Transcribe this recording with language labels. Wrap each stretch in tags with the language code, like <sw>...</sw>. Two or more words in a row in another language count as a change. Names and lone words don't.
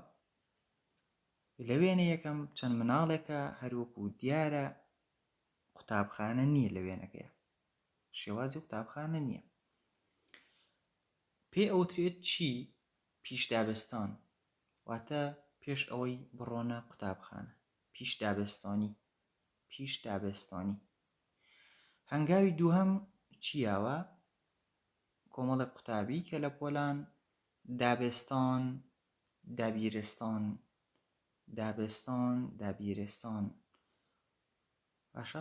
<ckb>لە وێنە یەکەم چەند مناڵێکە، هەروەکو دیارە قوتابخانە نییە لە وێنەکەیە، شێوازی قوتابخانە نییە. پێ ئەوترێت چی؟ پیش دابستان، واتە پێش ئەوەی بڕۆنە قوتابخانە، پیش دابستانی. پیش دابستانی. هەنگاوی دووهەم چیاوە؟ کۆمەڵێک قوتابی کە لە پۆلان دابستان، دابیرستان، دابستان، دابیرستان. باشە؟</ckb>